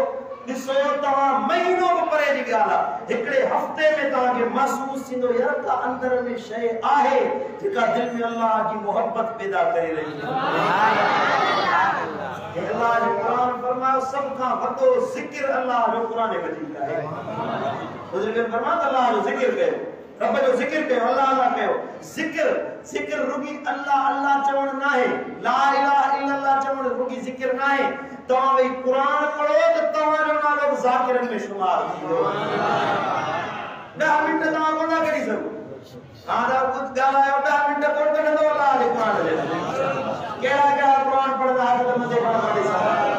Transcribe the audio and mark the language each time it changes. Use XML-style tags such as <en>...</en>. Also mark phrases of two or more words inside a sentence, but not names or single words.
<sd>ॾिसो तव्हां महीनो बि परे जी ॻाल्हि आहे, हिकिड़े हफ़्ते में तव्हांखे महसूस थींदो यार का अंदर में शइ आहे जेका दिलि में अल्लाह जी मोहब्बत पैदा करे रही आहे। अल्लाह जो क़ुरान फरमायो सभ खां वॾो ज़िक्र अल्लाह जो क़ुरान मजीद आहे। बुज़ुर्गनि फरमायो अल्लाह जो ज़िक्र कयो, रब जो ज़िक्र कयो, अल्लाह अल्लाह कयो। ज़िक्र रुगी अल्लाह अल्लाह चवण न आहे,</sd> <ar>لا إله إلا الله</ar> <sd>चवण रुगी ज़िक्र न आहे। तव्हां वही कुरान पढ़ो त तव्हांजो नालो ज़ाकिरनि में शुमार थींदो। 10 मिंट तव्हां कोन था कढी सघो। हाणे कुझु ॻाल्हायो 10 मिंट कोन कढंदो अल्लाह जे क़ुरान जे। कहिड़ा कहिड़ा क़ुरान पढ़ंदा हथ मथे खणो पढ़ी सघो।</sd>